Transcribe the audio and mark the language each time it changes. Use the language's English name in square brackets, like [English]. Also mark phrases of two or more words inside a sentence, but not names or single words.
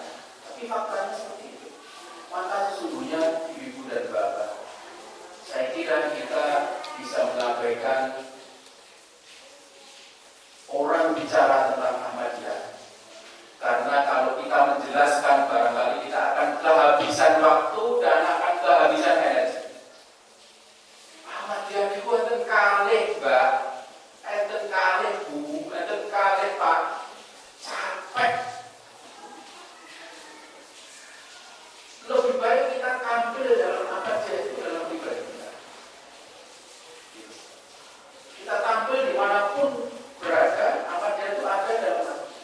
[Indonesian] Tapi faktanya seperti itu. Maka sesungguhnya ibu dan bapak, saya kira kita bisa mengabaikan orang bicara tentang Ahmadiyah. Karena kalau kita menjelaskan barangkali kita akan kehabisan waktu dan akan kehabisan energi. [Javanese] Ahmadiyah itu enten kalih, Mbak. Enten kalih, Bu. Enten kalih, Pak. [Indonesian] Capek. Lebih baik kita tampil dalam Ahmadiyah itu dalam pribadi kita. Kita tampil dimanapun berada, Ahmadiyah itu ada dalam hati.